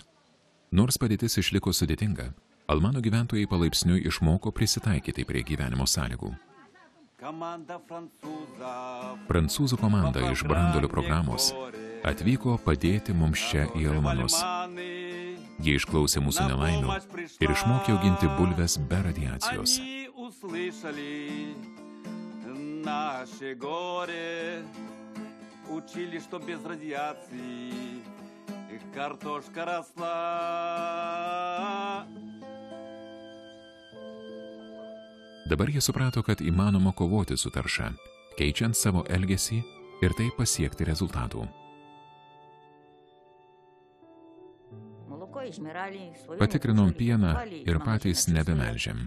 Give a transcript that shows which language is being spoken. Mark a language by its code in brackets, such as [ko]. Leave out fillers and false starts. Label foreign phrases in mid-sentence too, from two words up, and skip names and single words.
[lt] Nors padėtis išliko sudėtinga, Almano gyventojai palaipsniui išmoko prisitaikyti prie gyvenimo sąlygų. Prancūzų komanda iš branduolio programos atvyko padėti mums čia į Almanus. Jie išklausė mūsų nelaimių ir išmokė auginti bulves be radiacijos. [ru] Учили, что без радиации картошка росла. [lt] Dabar jie suprato, kad įmanoma kovoti su tarša, keičiant savo elgesį ir taip pasiekti rezultatų. Patikrinom pieną ir patys nebemelžiam.